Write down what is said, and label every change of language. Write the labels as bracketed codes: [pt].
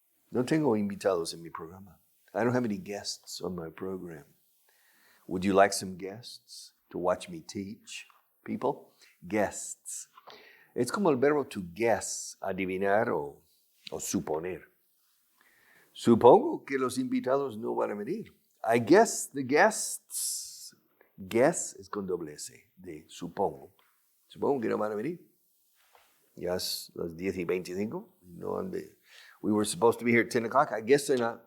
[es] No tengo invitados en mi programa. [en] I don't have any guests on my program. Would you like some guests to watch me teach people? Guests. [es] Es como el verbo to guess, adivinar o suponer. Supongo que los invitados no van a venir. [en] I guess the guests. [es] Guess es con doble S, de supongo. Supongo que no van a venir. Ya es las 10:25. [en] No, we were supposed to be here at 10 o'clock. I guess they're not.